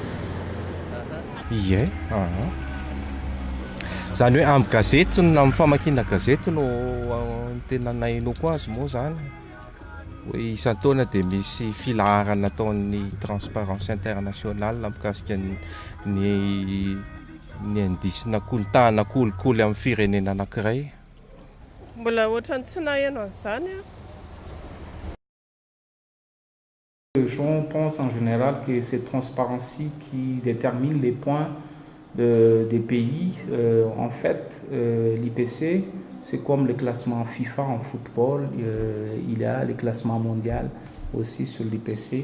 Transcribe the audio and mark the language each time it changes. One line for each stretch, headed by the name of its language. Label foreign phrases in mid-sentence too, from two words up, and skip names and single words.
Malagasy: Ie, zany hoe amin'ny gazety na amin'ny famakiana gazety no tena nahenoko azy moa zany. Hoe isan-taona dia misy filaharana nataon'ny Transparency International mikasika ny indisina tahana kolikoly amin'ny firenena anankiray. Mbola ohatrany tsy naheno an'izany.
French: Les gens pensent en général que c'est Transparency qui détermine les points des pays. En fait, l'IPC, c'est comme le classement FIFA en football. Il y a le classement mondial aussi sur l'IPC.